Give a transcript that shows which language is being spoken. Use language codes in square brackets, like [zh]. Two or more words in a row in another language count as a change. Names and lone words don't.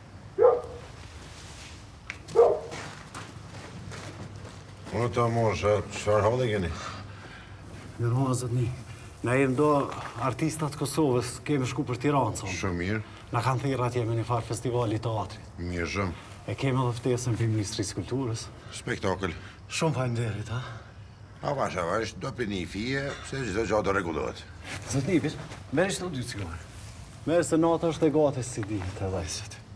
[nl] Wat dan morgen? Zwaar had ik niet. Mevrouw was het niet. Nee, [sq] då artistat Kosovës kemi shku për Tiranë son. Shumë mirë. Na kanë thirrë atje me një far festivali teatrit. Mirë shumë. E kemi edhe ftesën për Ministrisë Kulturës. Spektakel. Shumë faleminderit, ha. Avash, do për një fije, se çdo gjë do rregullohet. Zot Nipis, merr çdo dy cigare. Merr se nata është e gati si dihet edhe ajsat.